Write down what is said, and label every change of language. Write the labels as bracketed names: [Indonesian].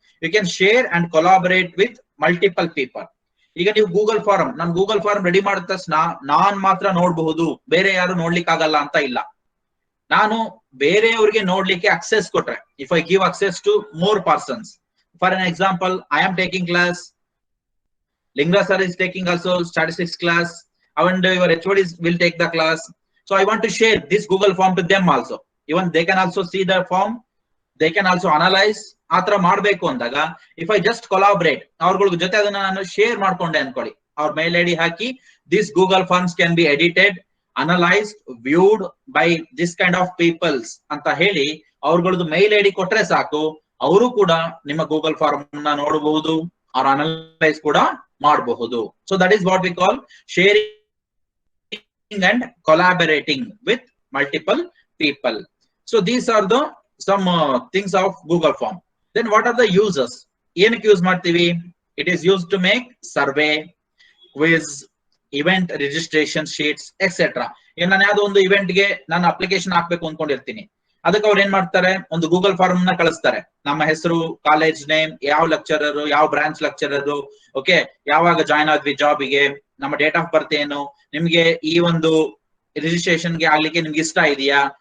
[English] You can share and collaborate with multiple people. [Kannada] ಈಗ ನೀವು Google form, ನಾನು Google form ready ಮಾಡಿದ ತಕ್ಷಣ ನಾನ್ ಮಾತ್ರ ನೋಡ್ಬಹುದು, ಬೇರೆ ಯಾರು ನೋಡ್ಲಿಕ್ಕೆ ಆಗಲ್ಲ ಅಂತ ಇಲ್ಲ. ನಾನು ಬೇರೆಯವ್ರಿಗೆ ನೋಡ್ಲಿಕ್ಕೆ ಅಕ್ಸೆಸ್ ಕೊಟ್ರೆ, [English] If I give access to more persons, for an example I am taking class, Lingra sir is taking also statistics class, and your HODs will take the class. So I want to share this Google form to them also. Even they can also see the form, they can also analyze. [Kannada] ಆತರ ಮಾಡ್ಬೇಕು ಅಂದಾಗ [English] if I just collaborate, [Kannada] ಅವ್ರಗಳ ಜೊತೆ ಅದನ್ನ ನಾನು share ಮಾಡ್ಕೊಂಡೆ ಅನ್ಕೊಳ್ಳಿ, ಅವ್ರ ಮೇಲ್ ID hockey, [English] this Google forms can be edited, analysed, viewed by this kind of peoples [Kannada] ಅಂತ ಹೇಳಿ ಅವ್ರಗಳದ್ದು ಮೇಲ್ ಐಡಿ ಕೊಟ್ರೆ ಸಾಕು, ಅವರು ಕೂಡ ನಿಮ್ಮ ಗೂಗಲ್ ಫಾರ್ಮ್ ನ ನೋಡಬಹುದು, ಅವ್ರ ಅನಲೈಸ್ ಕೂಡ ಮಾಡಬಹುದು. [English] So that is what we call sharing and collaborating with multiple people. So these are the some things of Google form. Then what are the users? [Kannada] ಏನಕ್ಕೆ ಯೂಸ್ ಮಾಡ್ತೀವಿ? [English] It is used to make survey, quiz, event registration sheets, etc. [Kannada] ಈಗ ನಾನು ಯಾವ್ದೋ ಒಂದು event ಗೆ ನಾನು application ಹಾಕ್ಬೇಕು ಅನ್ಕೊಂಡಿರ್ತೀನಿ, ಅದಕ್ಕೆ ಅವ್ರು ಏನ್ ಮಾಡ್ತಾರೆ, ಒಂದು ಗೂಗಲ್ ಫಾರ್ಮ್ ನ ಕಳಿಸ್ತಾರೆ. ನಮ್ಮ ಹೆಸರು, ಕಾಲೇಜ್ ನೇಮ್, ಯಾವ ಲೆಕ್ಚರರ್, ಯಾವ ಬ್ರಾಂಚ್ ಲೆಕ್ಚರರ್, ಓಕೆ, ಯಾವಾಗ ಜಾಯ್ನ್ ಆದ್ವಿ ಜಾಬಿಗೆ, ನಮ್ಮ ಡೇಟ್ ಆಫ್ ಬರ್ತ್ ಏನು, ನಿಮ್ಗೆ ಈ ಒಂದು ರಿಜಿಸ್ಟ್ರೇಷನ್ ಗೆ ಆಗ್ಲಿಕ್ಕೆ ನಿಮ್ಗೆ ಇಷ್ಟ ಇದೆಯಾ,